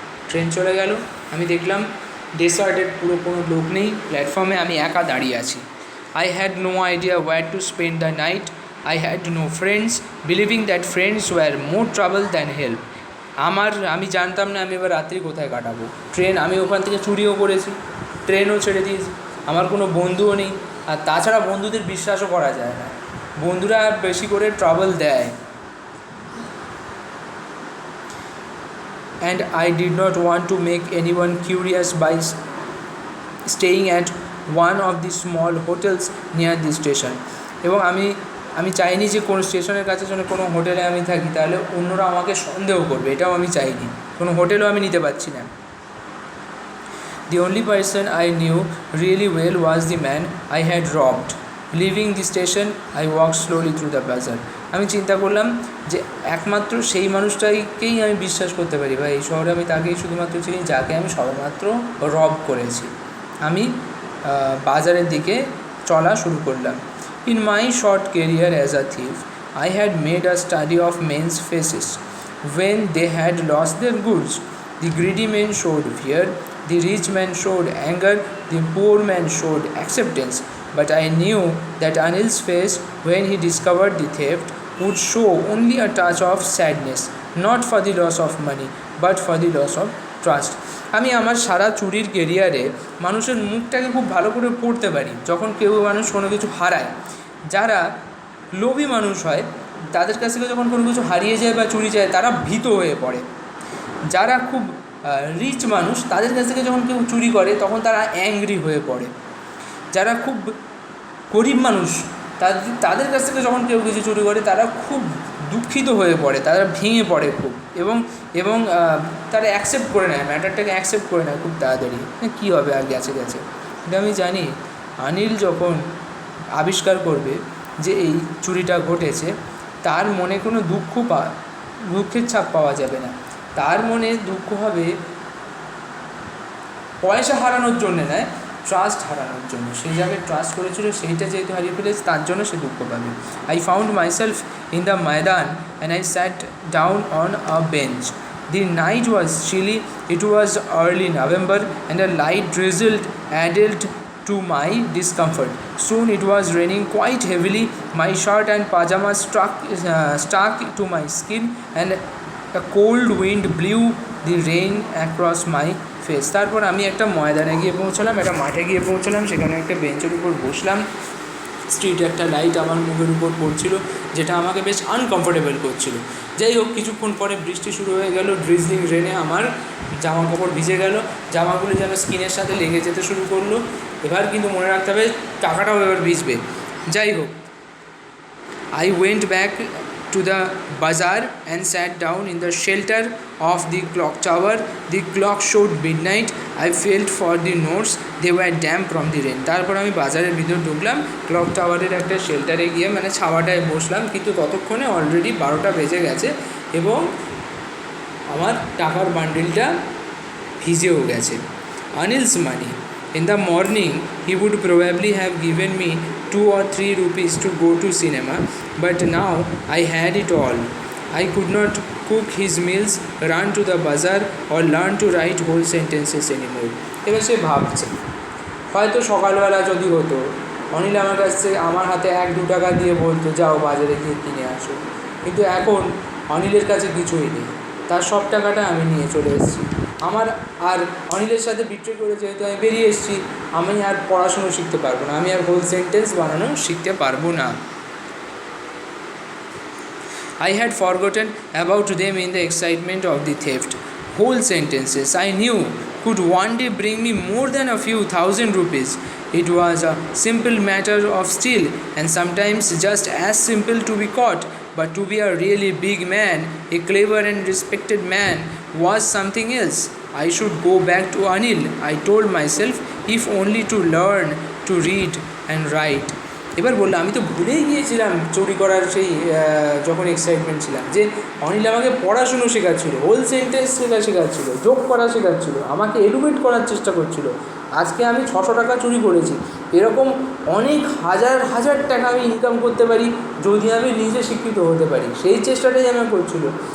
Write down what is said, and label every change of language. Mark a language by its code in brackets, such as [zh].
[bn] Train চলে গেল, আমি দেখলাম ডেসার্টেড, পুরো কোনো লোক নেই, প্ল্যাটফর্মে আমি একা দাঁড়িয়ে আছি। [en] I had no idea where to spend the night. I had no friends, believing that friends were more trouble than help. [bn] আমি জানতাম না আমি এবার রাত্রি কোথায় কাটাবো। ট্রেন আমি ওখান থেকে চুরিও করেছি, ট্রেনও ছেড়ে দিয়েছি, আমার কোনো বন্ধুও নেই, আর তাছাড়া বন্ধুদের বিশ্বাসও করা যায় না, বন্ধুরা বেশি করে ট্রাবল দেয়। [en] And I did not want to make anyone curious by staying at one of the small hotels near the station. [bn] এবং আমি চাইনি যে কোনো স্টেশনের কাছে যেন কোনো হোটেলে আমি থাকি, তাহলে অন্যরা আমাকে সন্দেহ করবে, এটাও আমি চাইনি। কোনো হোটেলও আমি নিতে পারছি না। [en] The only person I knew really well was the man I had robbed. Leaving the station, I walked slowly through the bazaar. [bn] আমি চিন্তা করলাম যে একমাত্র সেই মানুষটাকেই আমি বিশ্বাস করতে পারি, বা এই শহরে আমি তাকেই শুধুমাত্র চিনি যাকে আমি সবেমাত্র রব করেছি। আমি বাজারের দিকে চলা শুরু করলাম। [en] In my short career as a thief, I had made a study of men's faces. When they had lost their goods, the greedy men showed fear, the rich man showed anger, the poor man showed acceptance. But I knew that Anil's face, when he discovered the theft, would show only a touch of sadness, not for the loss of money, but for the loss of trust. [bn] আমি আমার সারা চুরির কেরিয়ারে মানুষের মুখটাকে খুব ভালো করে পড়তে পারি। যখন কেউ মানুষ কোনো কিছু হারায়, যারা লোভী মানুষ হয় তাদের কাছ থেকে যখন কোনো কিছু হারিয়ে যায় বা চুরি যায়, তারা ভীত হয়ে পড়ে। যারা খুব রিচ মানুষ, তাদের কাছ থেকে যখন কেউ চুরি করে তখন তারা অ্যাংরি হয়ে পড়ে। যারা খুব গরিব মানুষ, তাদের কাছ থেকে যখন কেউ কিছু চুরি করে তারা খুব দুঃখিত হয়ে পড়ে, তারা ভেঙে পড়ে খুব, এবং তারা অ্যাকসেপ্ট করে নেয়, ম্যাটারটাকে অ্যাকসেপ্ট করে নেয় খুব তাড়াতাড়ি। কী হবে, আর গেছে গেছে। কিন্তু আমি জানি অনিল যখন আবিষ্কার করবে যে এই চুরিটা ঘটেছে, তার মনে কোনো দুঃখের ছাপ পাওয়া যাবে না। তার মনে দুঃখ হবে পয়সা হারানোর জন্য নয়, ট্রাস্ট হারানোর জন্য। সেই জায়গায় ট্রাস্ট করেছিল, সেইটা যেহেতু হারিয়ে ফেলেছে, তার জন্য সে দুঃখ পাবে। [en] I found myself in the Maidan and I sat down on a bench. The night was chilly, it was early November and a light drizzle added to my discomfort. Soon it was raining quite heavily. My shirt and pajamas stuck to my skin and a cold wind blew the rain across my face. [bn] তারপর আমি একটা ময়দানে গিয়ে পৌঁছলাম, একটা মাঠে গিয়ে পৌঁছলাম, সেখানে একটা বেঞ্চের উপর বসলাম। স্ট্রিটে একটা লাইট আমার মুখের উপর পড়ছিল, যেটা আমাকে বেশ আনকমফোর্টেবল করছিল। যাই হোক, কিছুক্ষণ পরে বৃষ্টি শুরু হয়ে গেল, ড্রিজলিং রেনে আমার জামা কাপড় ভিজে গেল, জামাগুলো যেন স্কিনের সাথে লেগে যেতে শুরু করলো। এবার কিন্তু মনে রাখতে হবে টাকাটাও এবার ভিজবে। যাই হোক, [en] I went back to the bazaar and sat down in the shelter of the clock tower. The clock showed midnight. I felt for the notes, they were damp from the rain. [bn] তারপর আমি বাজারের ভিতর ঢুকলাম, clock টাওয়ারের একটা শেল্টারে গিয়ে মানে ছাওয়াটায় বসলাম, কিন্তু ততক্ষণে অলরেডি 12টা বেজে গেছে এবং আমার টাকার বান্ডিলটা ভিজেও গেছে। [en] Anil's money. In the morning, he would probably have given me 2 or 3 rupees to go to cinema, but now I had it all. I could not cook his meals, run to the bazaar, or learn to write whole sentences anymore. [bn] এবার সে ভাবছে, হয়তো সকালবেলা যদি হতো, অনিল আমার হাতে 1-2 টাকা দিয়ে বলতো যাও বাজারে গিয়ে কিনে আসো, কিন্তু এখন অনিলের কাছে কিছুই নেই, তার সব টাকাটা আমি নিয়ে চলে এসেছি। আমার আর অনিলের সাথে বিট্রে করে যেহেতু আমি বেরিয়ে এসেছি, আমি আর পড়াশুনো শিখতে পারবো না, আমি আর হোল সেন্টেন্স বানানো শিখতে পারবো না। [en] I had forgotten about them in the excitement of the theft. Whole sentences I knew could one day bring me more than a few thousand rupees. It was a simple matter of steal, and sometimes just as simple to be caught. But to be a really big man, a clever and respected man, was something else. I should go back to Anil, I told myself, if only to learn to read and write. [bn] এবার বললো আমি তো ভুলেই গিয়েছিলাম চুরি করার সেই যখন এক্সাইটমেন্ট ছিলাম, যে অনিল আমাকে পড়াশুনো শেখাচ্ছিলো, হোল সেন্টেন্স শেখাচ্ছিলো, যোগ করা শেখাচ্ছিলো, আমাকে এডুকেট করার চেষ্টা করছিলো। আজকে আমি 600 টাকা চুরি করেছি, এরকম অনেক হাজার হাজার টাকা আমি ইনকাম করতে পারি যদি আমি নিজে শিক্ষিত হতে পারি, সেই চেষ্টাটাই আমার করছিলো।